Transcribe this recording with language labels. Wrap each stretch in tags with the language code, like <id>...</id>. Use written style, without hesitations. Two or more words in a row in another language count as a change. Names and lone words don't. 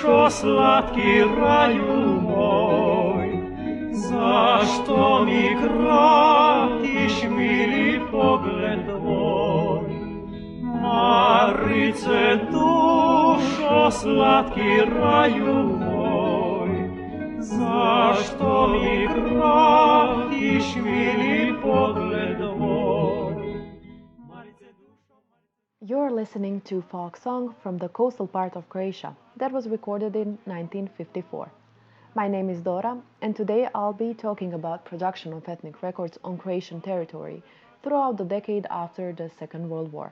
<hr>slatki raju moj, zašto mi kratiš mili pogled tvoj? Marice, dušo, slatki raju moj, zašto mi kratiš mili pogled tvoj?</hr> <en>You're listening to folk song from the coastal part of Croatia that was recorded in 1954. My name is Dora, and today I'll be talking about production of ethnic records on Croatian territory throughout the decade after the Second World War.</en>